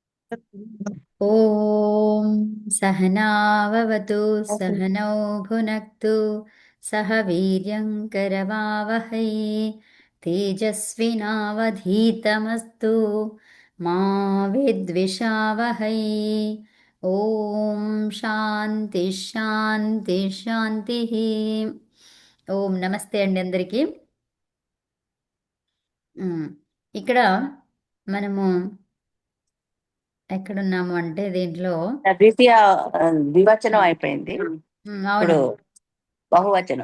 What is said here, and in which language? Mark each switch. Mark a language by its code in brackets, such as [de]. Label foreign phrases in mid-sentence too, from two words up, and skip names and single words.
[sa] ॐ सहनाववतु सहनौ भुनक्तु सह वीर्यङ्करवावहै तेजस्विनावधीतमस्तु मा विद्विषावहै ॐ शान्ति शान्ति शान्तिः [te] ఓం నమస్తే అండి అందరికీ. ఇక్కడ మనము ఎక్కడున్నాము అంటే దీంట్లో ద్వితీయ ద్వివచనం అయిపోయింది. ఇప్పుడు అవునండి, బహువచనం